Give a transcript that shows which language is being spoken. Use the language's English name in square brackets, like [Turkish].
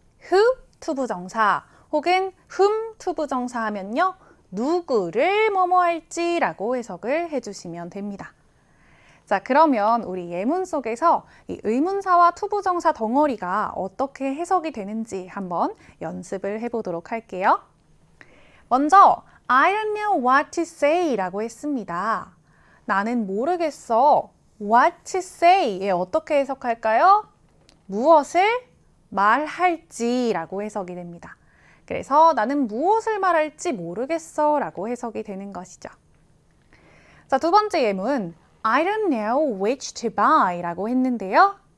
[Korean] who 투부정사 혹은 whom 투부정사 하면요. 누구를 뭐뭐 할지라고 해석을 해주시면 됩니다. 자, 그러면 우리 예문 속에서 이 의문사와 투부정사 덩어리가 어떻게 해석이 되는지 한번 연습을 해보도록 할게요. 먼저 [English] I don't know what to say [Korean] 라고 했습니다. 나는 모르겠어. [English] what to say [Korean] 에 어떻게 해석할까요? 무엇을 말할지 라고 해석이 됩니다. 그래서 나는 무엇을 말할지 모르겠어 라고 해석이 되는 것이죠. 자, 두 번째 예문 [English] I don't know which to buy [Korean] 라고 했는데요.